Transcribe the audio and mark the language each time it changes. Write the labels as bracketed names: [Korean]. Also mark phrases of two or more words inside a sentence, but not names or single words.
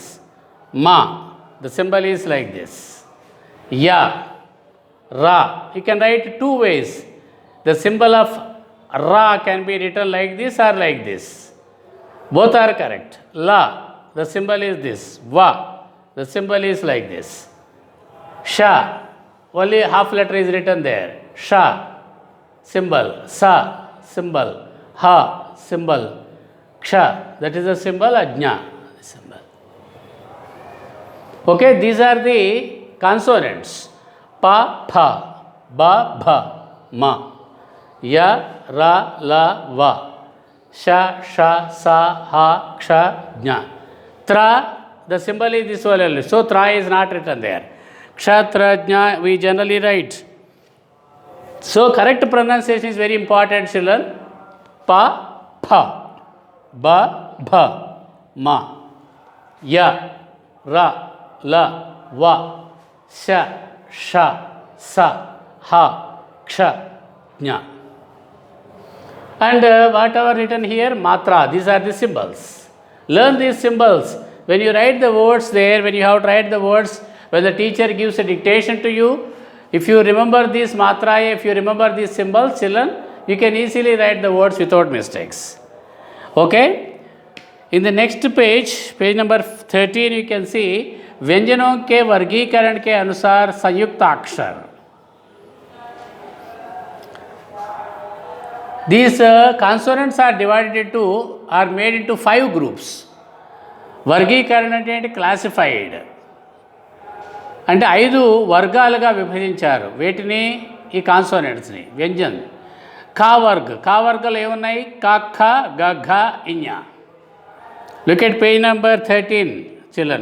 [English] Ma, the symbol is like this. [Hindi] Ya, ra. [English] You can write two ways. The symbol of ra can be written like this or like this. Both are correct. La, the symbol is this. Va, the symbol is like this. Sha, only half letter is written there. [Hindi] Sha. [English] symbol, sa symbol, ha symbol, ksha, that is the symbol, ajna symbol. Okay, these are the consonants. [Hindi] Pa, pha, ba, bha, ma, ya, ra, la, va, sha, sha, sa, ha, ksha, jna. Tra, [English] the symbol is this one only, so tra is not written there. [Hindi] Ksha, tra, jna, [English] we generally write. So correct pronunciation is very important, children. [Hindi] Pa, pha, ba, bha, ma, ya, ra, la, va, sha, sha, sa, ha, ksha, jna. [English] And whatever written here, matra, these are the symbols. Learn these symbols. When you write the words there, when you have to write the words, when the teacher gives a dictation to you, if you remember these matra, if you remember these symbols, children, you can easily write the words without mistakes. Okay? In the next page, page number 13, you can see [Hindi] व्यंजनों के वर्गीकरण के अनुसार संयुक्त अक्षर. [English] These consonants are made into 5 groups. [Telugu] వర్గీకరణ అంటే క్లాసిఫైడ్ అంటే 5 వర్గాలుగా విభజించారు. వేటిని? ఈ కాన్సోనెంట్స్ని, వ్యంజన్. కా వర్గాలు ఏమున్నాయి? [Hindi] क, ख, ग, घ, ङ. [English] look at page number 13 children.